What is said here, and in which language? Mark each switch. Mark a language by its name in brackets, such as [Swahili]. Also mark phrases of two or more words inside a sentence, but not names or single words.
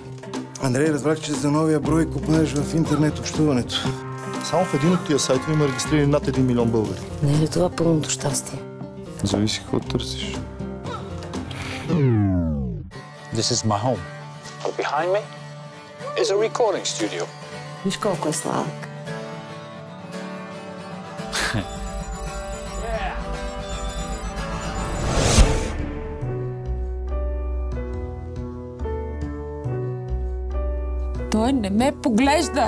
[Bulgarian] Андрей, разбрах, че за новия брой купаеш в интернет общуването. Само в един от тия сайтове има регистрирани над 1 милион българи. Не е ли това пълното щастие? Зависи какво търсиш. [English] This is my home. Behind me is a recording studio. [Bulgarian] Виж колко е сладък. Той не ме поглежда.